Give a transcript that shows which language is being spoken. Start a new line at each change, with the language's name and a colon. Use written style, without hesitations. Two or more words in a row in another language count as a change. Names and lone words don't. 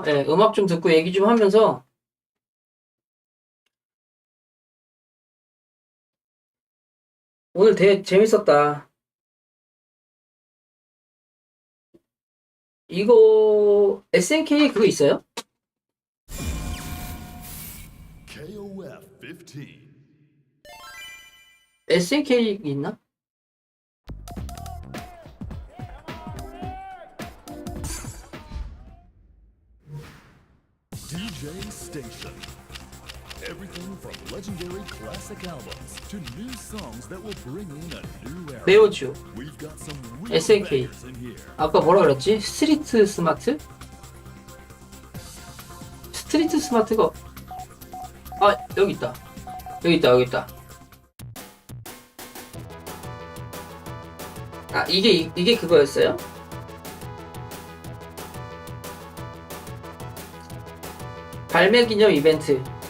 Korean: 예, 음악 좀 듣고 얘기 좀 하면서 오늘 되게 재밌었다. 이거 SNK 그거 있어요? KOF15. SNK 있나?
English: DJ Station. Everything from legendary classic albums to new songs that will bring in a new era.
Korean: 네오지오
English: We've got some real SNK. bangers in here.
Korean: 아까 뭐라 그랬지? 스트리트 스마트? 스트리트 스마트가 아 여기 있다. 여기 있다. 아 이게 그거였어요? 발매 기념 이벤트.